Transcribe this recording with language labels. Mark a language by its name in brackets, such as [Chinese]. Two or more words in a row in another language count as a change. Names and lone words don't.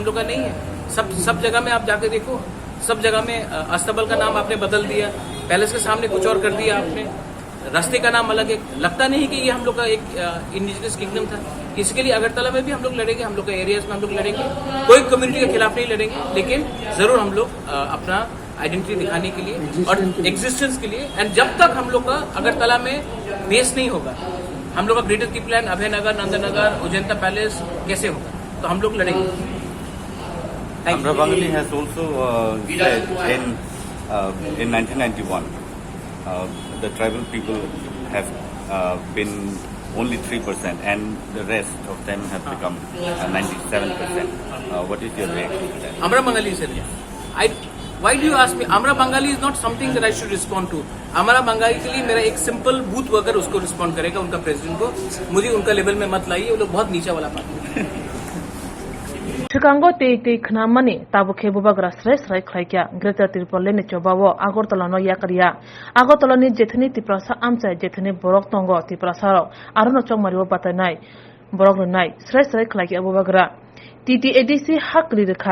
[Hindi] लोग का नहीं है सब जगह में आप जाके देखो सब जगह में अस्तबल का नाम आपने बदल दिया पैलेस के सामने कुछ और कर दिया आपने रास्ते का नाम अलग है लगता नहीं कि ये हम लोग का एक [English] indigenous kingdom [Hindi] था इसके लिए अगरतला में भी हम लोग लड़ेंगे हम लोग के एरियाज में हम लोग लड़ेंगे कोई कम्युनिटी के खिलाफ नहीं लड़ेंगे लेकिन जरूर हम लोग अपना आइडेंटिटी दिखाने के लिए और एग्जिस्टेंस के लिए एंड जब तक हम लोग का अगरतला में बेस नहीं होगा हम लोग का ग्रेटर TIPRA अभयनगर नंदनगर उजंता पैलेस कैसे होगा तो हम लोग लड़ेंगे [English] Amra Bangali has also said in 1991 the tribal people have been only 3% and the rest of them have become 97%. What is your reaction to that? Amra Bangali said why do you ask me Amra Bangali is not something that I should respond to [Hindi] Amra Bangali के लिए मेरा एक [English] simple booth worker [Hindi] उसको रिस्पॉन्ड करेगा उनका प्रेसिडेंट को मुझे उनका लेवल में मत लाइए वो लोग बहुत नीचा वाला पार्टी [Kok Borok] Chikango te khnamani tabuke Bubagra srai khlaikya Greater Triple Lane chobawo Agartala no yakriya Agartala ni jethni TIPRA Amchai jethni borok tongo TIPRA saro arono chongmariwo Batainai borok runai srai khlaikya Bubagra TTADC hakli rekha